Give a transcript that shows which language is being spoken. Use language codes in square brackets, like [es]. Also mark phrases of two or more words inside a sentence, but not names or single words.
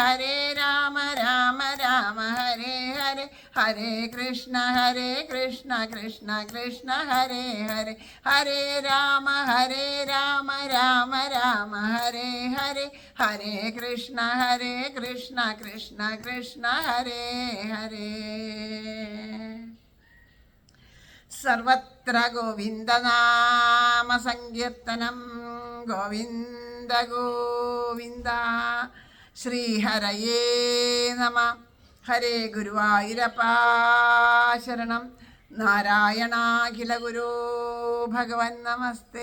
[sa] രാമ രാമ ഹരേ ഹരേ ഹരേ കൃഷ്ണ കൃഷ്ണ കൃഷ്ണ ഹരേ ഹരേ ഹരേ രാമ രാമ രാമ ഹരേ ഹരേ ഹരേ കൃഷ്ണ കൃഷ്ണ ഹരേ ഹരേ സർവത്ര ഗോവിന്ദനാമ സങ്കീർത്തനം ഗോവിന്ദ ഗോവിന്ദ ശ്രീഹരയേ നമ. [ml] ഹരേ ഗുരുവായൂരപ്പാ ശരണം. [sa] നാരായണാഖില ഗുരോ ഭഗവൻ നമസ്തേ.